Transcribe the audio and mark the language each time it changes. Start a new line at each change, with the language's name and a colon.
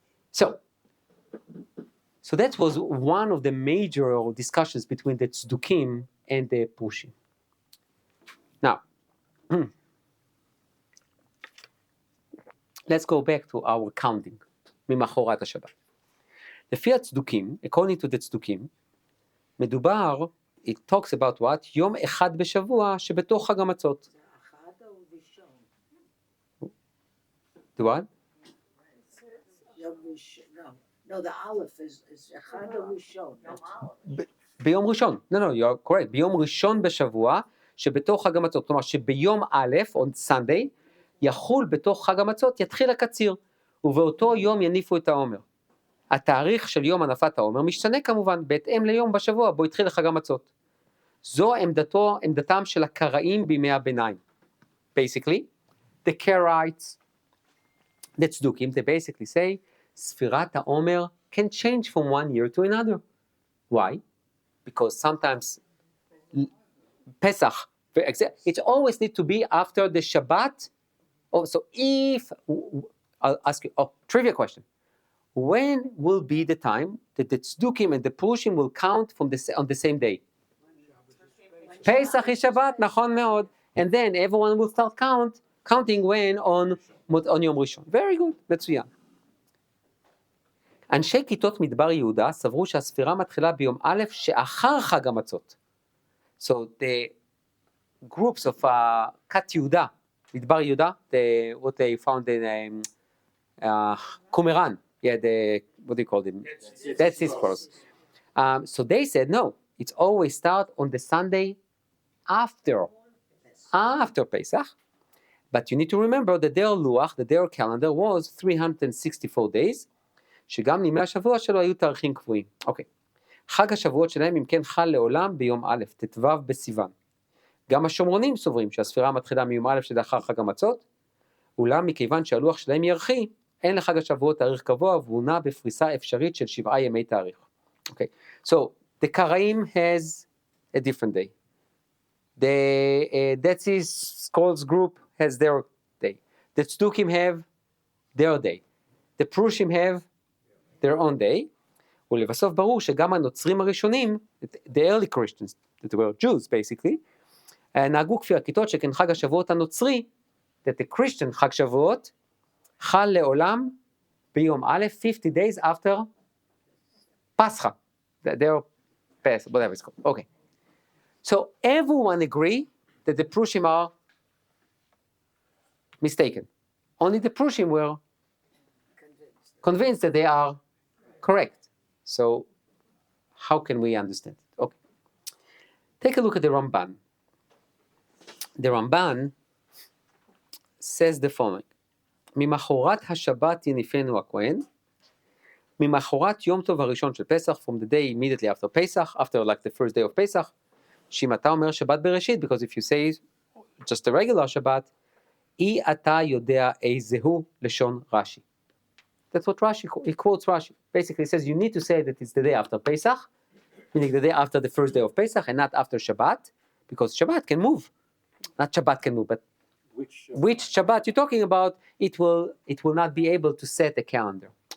English: So that was one of the major discussions between the Tzdukim and the Prushim. Now, let's go back to our counting.
Hebrew: ממחרת השבת. לפי הצדוקים,
English: according to the צדוקים,
Hebrew: מדובר,
English: it talks about what?
Hebrew: יום אחד בשבוע שבתוך חג המצות. זה אחד או ראשון?
English: The what?
Hebrew: יום ראשון.
English: No, the aleph is
Hebrew: אחד או ראשון. ביום ראשון.
English: No, you're correct.
Hebrew: ביום ראשון בשבוע שבתוך חג המצות. כלומר שביום א',
English: on Sunday,
Hebrew: יחול בתוך חג המצות, יתחיל הקציר, ובאותו יום יניפו את העומר. התאריך של יום הנפת העומר משתנה כמובן, בהתאם ליום בשבוע בו התחיל חג המצות. זו עמדתם של הקראים בימי הביניים.
English: Basically, the Karaites, the צדוקים, they basically say, ספירת העומר can change from one year to another. Why? Because sometimes Pesach, it always needs to be after the Shabbat. Oh, so if, I'll ask you, trivia question. When will be the time that the tzdukim and the pushim will count on the same day? Pesach is Shabbat,
Hebrew: נכון מאוד.
English: And then everyone will start counting when on יום ראשון. Very good, מצוין.
Hebrew: אנשי כיתות מדבר יהודה סברו שהספירה מתחילה ביום א' שאחר חג המצות.
English: So the groups of כת יהודה, מדבר יהודה, what they found in Qumran, yeah, what do you call them? Dead Sea Scrolls. So they said, no, it's always start on the Sunday after Pesach. But you need to remember that their luach, that their calendar was 364 days,
Hebrew: שגם ימי השבוע שלו היו תאריכים קבועים. אוקיי. חג השבועות שלהם אם כן חל לעולם ביום א', ט"ו בסיוון. גם השומרונים סוברים שהספירה מתחילה מיום א' שלאחר חג המצות, אולם מכיוון שהלוח שלהם ירחי, אין לחג השבועות תאריך קבוע, והוא נע בפריסה אפשרית של 7 ימי תאריך. אוקיי.
English: So, the Karaim has a different day. The Dead Sea Scrolls group has their day. The Tzdukim have their day. The Prushim have their own day.
Hebrew: ולבסוף ברור שגם הנוצרים הראשונים,
English: the early Christians, that were Jews basically,
Hebrew: נהגו כפי הכיתות שכן חג השבועות הנוצרי,
English: that the Christian
Hebrew: חג שבועות, חל לעולם ביום א',
English: 50 days after Pascha. Their Pascha, whatever it's called. Okay. So everyone agree that the Prushim are mistaken. Only the Prushim were convinced that they are correct. So how can we understand it? Okay. Take a look at the Ramban. The Ramban says the following.
Hebrew: ממחרת השבת יניפנו הכהן, ממחרת יום טוב הראשון של פסח,
English: from the day immediately after Pesach, after like the first day of Pesach,
Hebrew: שאם אתה אומר שבת בראשית,
English: because if you say just a regular
Hebrew: שבת, אי אתה יודע איזהו לשון רש"י.
English: That's what Rashi, he quotes Rashi. Basically says you need to say that it's the day after Pesach, meaning the day after the first day of Pesach and not after Shabbat, because Shabbat can move. Not Shabbat can move, but which Shabbat you're talking about, it will not be able to set a calendar.